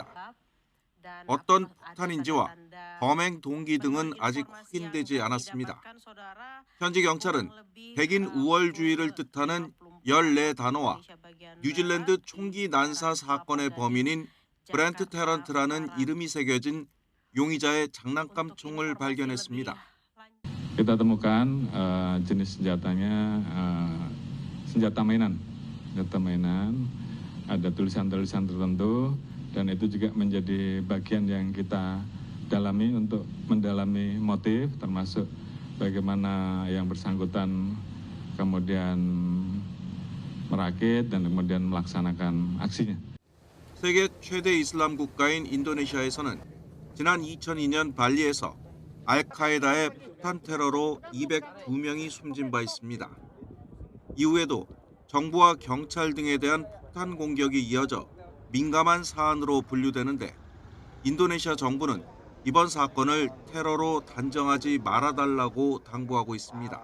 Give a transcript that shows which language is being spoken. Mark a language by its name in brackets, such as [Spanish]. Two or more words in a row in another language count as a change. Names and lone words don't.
[Korean] 어떤 폭탄인지와 범행 동기 등은 아직 확인되지 않았습니다. 현지 경찰은 백인 우월주의를 뜻하는 14단어와 뉴질랜드 총기 난사 사건의 범인인 브렌트 테런트라는 이름이 새겨진 용의자의 장난감 총을 발견했습니다. [Indonesian] Kita temukan jenis senjatanya senjata mainan. Ada tulisan-tulisan tertentu dan itu juga menjadi bagian yang kita dalami untuk mendalami motif termasuk bagaimana yang bersangkutan kemudian merakit dan kemudian melaksanakan aksinya. [Korean] 세계 최대 이슬람 국가인 인도네시아에서는 지난 2002년 발리에서 알카에다의 폭탄 테러로 202명이 숨진 바 있습니다. 이후에도 정부와 경찰 등에 대한 폭탄 공격이 이어져 민감한 사안으로 분류되는데 인도네시아 정부는 이번 사건을 테러로 단정하지 말아달라고 당부하고 있습니다.